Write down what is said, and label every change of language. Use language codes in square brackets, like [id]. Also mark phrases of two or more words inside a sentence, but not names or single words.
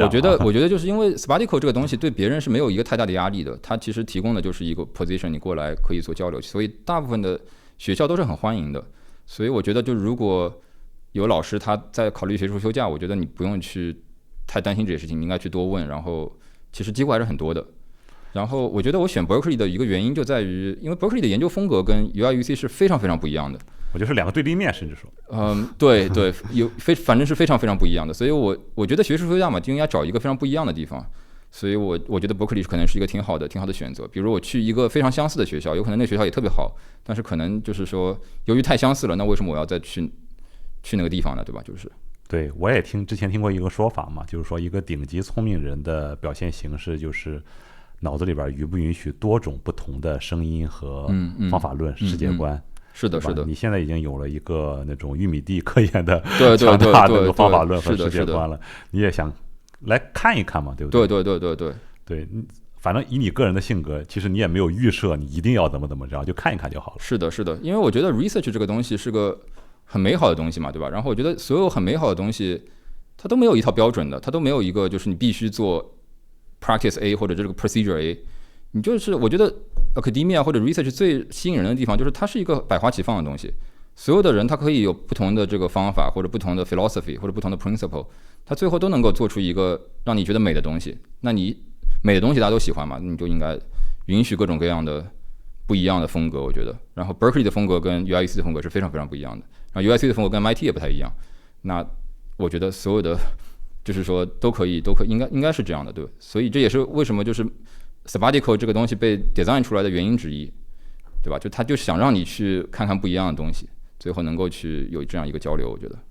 [zh] 我覺得就是因為 sabbatical 這個東西對別人是沒有一個太大的壓力的，它其實提供的就是一個 position， 你過來可以做交流，所以大部分的學校都是很歡迎的。所以我覺得就如果有老師他在考慮學術休假，我覺得你不用去太擔心這些事情，你應該去多問，然後其實機會還是很多的。然後我覺得我選 Berkeley 的一個原因就在於，因為 Berkeley 的研究風格跟 UIUC 是非常非常不一樣的。我就是2个对立面，甚至說，對，反正是非常非常不一樣的，所以我覺得學術休假嘛，就應該找一個非常不一樣的地方，所以我覺得 Berkeley 可能是一個挺好的選擇。比如我去一個非常相似的學校，有可能那個學校也特別好，但是可能就是說，由於太相似了，那為什麼我要再去那個地方呢？對吧？就是對，我也之前聽過一個說法嘛，就是說一個頂級聰明人的表現形式就是腦子裡邊允不允許多種不同的聲音和方法論、世界觀。是的，你現在已經有了一個那種玉米地科研的強大的方法論和世界觀了，你也想來看一看嘛，對不對？對，反正以你個人的性格，其實你也沒有預設你一定要怎麼着，就看一看就好了。是的，因為我覺得 research 這個東西是個很美好的東西嘛，對吧？然後我覺得所有很美好的東西，它都沒有一套標準的，它都沒有一個就是你必須做 practice A 或者這個 procedure A，你就是我覺得。Academia 或者 research 最吸引人的地方就是它是一個百花齊放的東西，所有的人他可以有不同的這個方法或者不同的 philosophy 或者不同的 principle，他最後都能夠做出一個讓你覺得美的東西。那你美的東西大家都喜歡嘛，你就應該允許各種各樣的不一樣的風格，我覺得。然後 Berkeley 的風格跟 UIUC 的風格是非常非常不一樣的，然後 UIC 的風格跟 MIT 也不太一樣。那我覺得所有的就是說都可以應該是這樣的，對。所以這也是為什麼就是sabbatical 這個東西被 design 出來的原因之一，對吧？就他就想讓你去看看不一樣的東西，最後能夠去有這樣一個交流。我覺得